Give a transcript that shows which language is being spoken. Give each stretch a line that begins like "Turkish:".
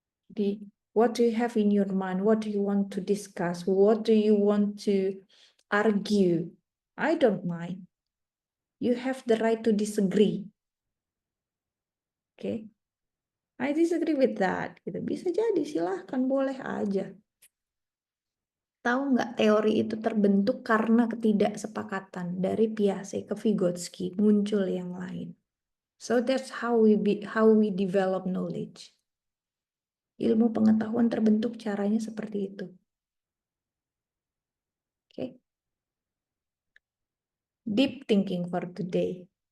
Indonesian: Jadi,
English: what do you have in your mind? What do you want to discuss? What do you want to argue? I don't mind. You have the right to disagree. Okay? I disagree with that.
Indonesian: Gitu. Bisa jadi, silahkan, boleh aja. Tahu nggak teori itu terbentuk karena ketidaksepakatan dari Piaget ke Vygotsky, muncul yang lain.
English: So that's how we develop knowledge.
Indonesian: Ilmu pengetahuan terbentuk caranya seperti itu. Oke.
English: Okay. Deep thinking for today.